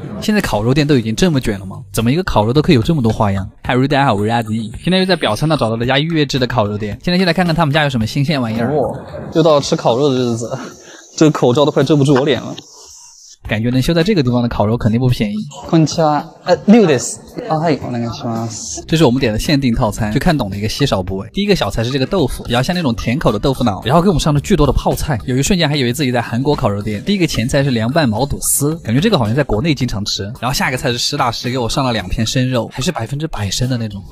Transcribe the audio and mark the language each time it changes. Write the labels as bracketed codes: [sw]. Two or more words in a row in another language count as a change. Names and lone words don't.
[zh] 现在烤肉店都已经这么卷了吗？怎么一个烤肉都可以有这么多花样？嗨，大家好，我是阿迪。今天又在表参道找到了家预制的烤肉店，现在就来看看他们家有什么新鲜玩意儿。又到了吃烤肉的日子，这个口罩都快遮不住我脸了。感觉能修在这个地方的烤肉肯定不便宜。 [ja] こんにちは。6です。はい、お願いします。 [zh] 这是我们点的限定套餐，去看懂的一个稀少部位。第一个小菜是这个豆腐，比较像那种甜口的豆腐脑，然后给我们上了巨多的泡菜，有一瞬间还以为自己在韩国烤肉店。第一个前菜是凉拌毛肚丝，感觉这个好像在国内经常吃。然后下一个菜是实打实给我上了2片生肉，还是100%生的那种。